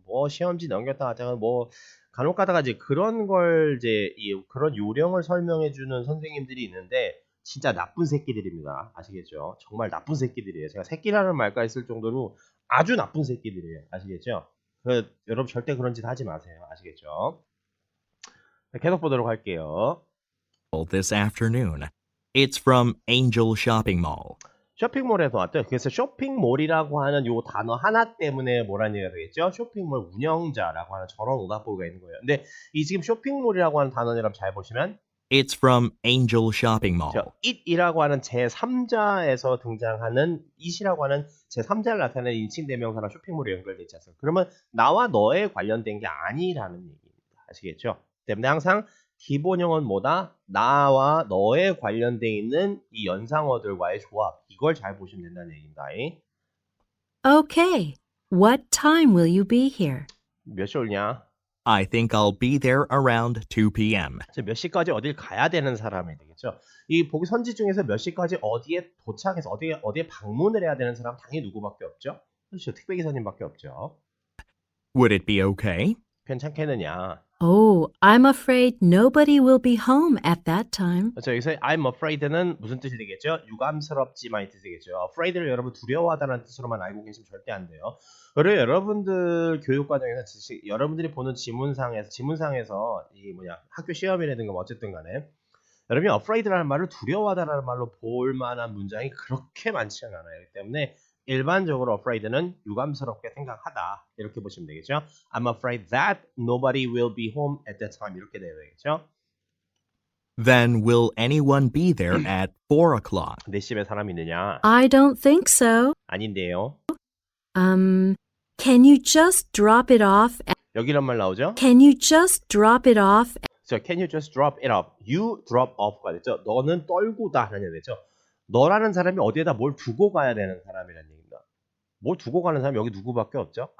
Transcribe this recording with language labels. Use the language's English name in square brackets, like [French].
[Korean] 뭐 시험지 넘겼다 하다가 뭐 간혹 가다가 이제 그런 걸 그런 요령을 설명해 주는 선생님들이 있는데 진짜 나쁜 새끼들입니다. 아시겠죠? 정말 나쁜 새끼들이에요. 제가 새끼라는 말까지 쓸 정도로 아주 나쁜 새끼들이에요. 아시겠죠? 여러분 절대 그런 짓 하지 마세요. 아시겠죠? 계속 보도록 할게요. [English] This afternoon. It's from Angel Shopping Mall. [Korean] 쇼핑몰에서 왔대요. 그래서 쇼핑몰이라고 하는 요 단어 하나 때문에 뭐라는 얘기가 되겠죠? 쇼핑몰 운영자라고 하는 저런 오답보기가 있는 거예요. 근데 이 지금 쇼핑몰이라고 하는 단어를 여러분 잘 보시면 [English] It's from Angel Shopping Mall. [Korean] 저 it이라고 하는 제3자에서 등장하는 it이라고 하는 제3자를 나타내는 인칭 대명사랑 쇼핑몰이 연결되어 있지 않습니까? 그러면 나와 너에 관련된 게 아니라는 얘기입니다. 아시겠죠? 때문에 항상 기본형은 뭐다? 나와 너에 관련되어 있는 이 연상어들과의 조합. 이걸 잘 보시면 된다는 얘기입니다. [English] Okay. What time will you be here? [Korean] 몇 시 올냐? [English] I think I'll be there around 2 p.m. [Korean] 몇 시까지 어딜 가야 되는 사람이 되겠죠. 이 보기 선지 중에서 몇 시까지 어디에 도착해서 어디에 방문을 해야 되는 사람 당연히 누구밖에 없죠. 그렇죠. 택배기사님밖에 없죠. [English] Would it be okay? [Korean] 괜찮겠느냐? [English] Oh, I'm afraid nobody will be home at that time. [Korean] 그렇죠. 여기서 [English] I'm afraid [Korean] 는 무슨 뜻이 되겠죠? 유감스럽지만이 뜻이 되겠죠. afraid를 여러분 두려워하다는 뜻으로만 알고 계시면 절대 안 돼요. 그리고 여러분들 교육 과정에서 여러분들이 보는 지문상에서 이 학교 시험이라든가 뭐 어쨌든 간에 여러분이 afraid라는 말을 두려워하다라는 말로 볼 만한 문장이 그렇게 많지는 않아요. 그렇기 때문에 일반적으로 afraid는 유감스럽게 생각하다 이렇게 보시면 되겠죠. [English] I'm afraid that nobody will be home at that time [Korean] 이렇게 돼야 되겠죠. [English] Then will anyone be there at 4 o'clock? [Korean] 내 집에 사람이 있느냐? [English] I don't think so. [Korean] 아닌데요. [English] Can you just drop it off? [Korean] 여기 이런 말 나오죠? [English] Can you just drop it off? Can you just drop it off? You drop off가 됐죠. [Korean] 너는 떨구다 라는 얘기 되죠. 너라는 사람이 어디에다 뭘 두고 가야 되는 사람이라는 얘기입니다. 뭘 두고 가는 사람이 여기 누구밖에 없죠?